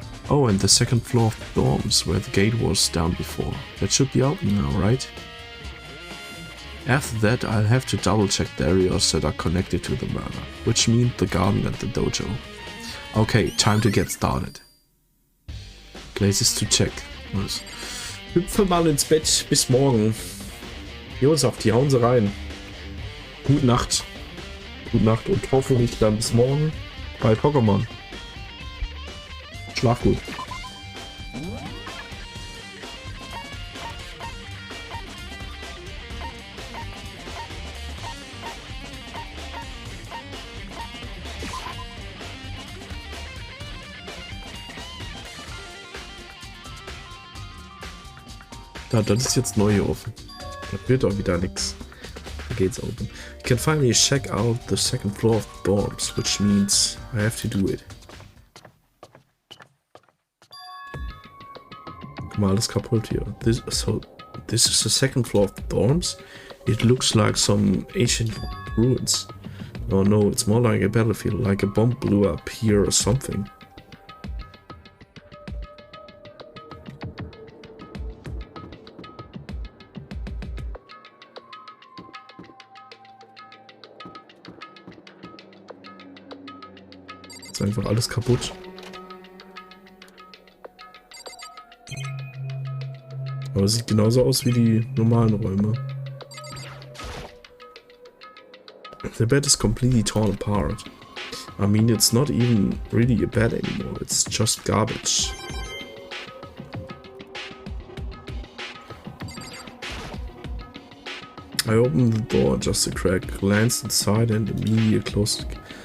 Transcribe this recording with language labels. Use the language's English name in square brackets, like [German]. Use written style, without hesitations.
[English] Oh, and the second floor of the dorms where the gate was down before. That should be open now, right? After that, I'll have to double check the areas that are connected to the murder, which means the garden and the dojo. Okay, time to get started. Places to check. Was. [German] Hüpfe mal ins Bett, bis morgen. Josef, hauen sie rein. Gute Nacht. Gute Nacht und hoffentlich dann bis morgen bei Pokémon. Schlaf gut. Da, das ist jetzt neu hier offen. Da wird auch wieder nix. Da geht's open. [English] You can finally check out the second floor of the dorms, which means I have to do it. [German] Guck mal, alles kaputt hier. [English] This is the second floor of the dorms? It looks like some ancient ruins. Oh no, it's more like a battlefield, like a bomb blew up here or something. [German] Ist einfach alles kaputt. Aber es sieht genauso aus wie die normalen Räume. [English] The bed is completely torn apart. I mean, it's not even really a bed anymore, it's just garbage. I opened the door just a crack, glanced inside and immediately closed it.